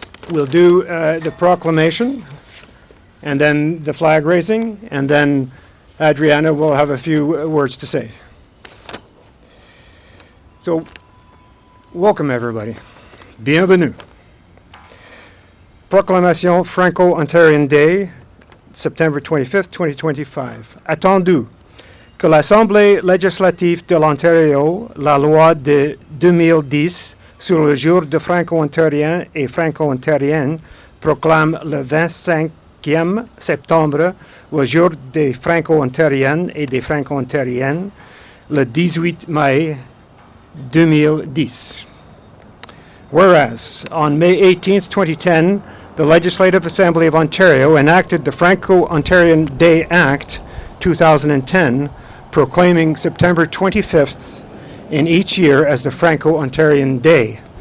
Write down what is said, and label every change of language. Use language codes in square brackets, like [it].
[en] We'll do the proclamation, and then the flag raising, and then Adriana will have a few words to say. So, welcome everybody. Bienvenue. Proclamation Franco-Ontarian Day, September 25th, 2025. [fr] Attendu que l'Assemblée législative de l'Ontario, la loi de 2010 sur le jour de Franco-Ontariens et Franco-Ontariennes, proclame le 25e septembre le jour des Franco-Ontariennes et des Franco-Ontariennes, le 18 mai 2010. [en] Whereas, on May 18th, 2010, the Legislative Assembly of Ontario enacted the Franco-Ontarian Day Act 2010, proclaiming September 25th in each year as the Franco-Ontarian Day.